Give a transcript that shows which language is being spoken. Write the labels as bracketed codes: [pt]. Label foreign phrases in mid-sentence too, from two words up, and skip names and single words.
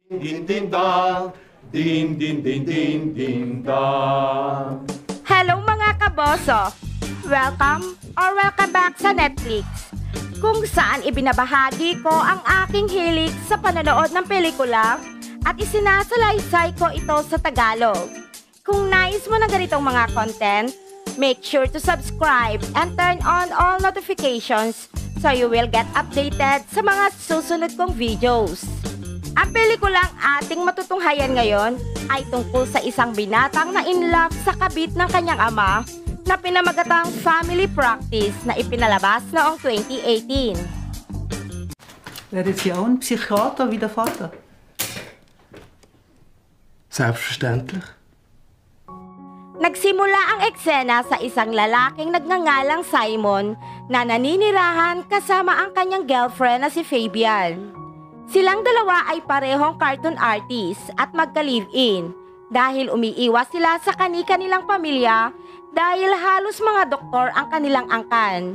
[tl] Din din dong, din din din din din dong. Hello mga kaboso! [en] Welcome or welcome back [tl] sa Netflix, kung saan ibinabahagi ko ang aking hilig sa panonood ng pelikula at isinasalaysay ko ito sa Tagalog. Kung nais mo ng ganitong mga content, [en] make sure to subscribe and turn on all notifications so you will get updated [tl] sa mga susunod kong videos. Ang pelikulang ating matutunghayan ngayon ay tungkol sa isang binatang na [en] in love [tl] sa kabit ng kanyang ama na pinamagatang Family Practice na ipinalabas noong 2018. [de] Wäre Sie auch ein Psychiater wie der Vater? Selbstverständlich. [tl] Nagsimula ang eksena sa isang lalaking nagngangalang Simon na naninirahan kasama ang kanyang girlfriend na si Fabian. Silang dalawa ay parehong [en] cartoon artist [tl] at magka-live-in dahil umiiwas sila sa kani-kanilang pamilya dahil halos mga doktor ang kanilang angkan.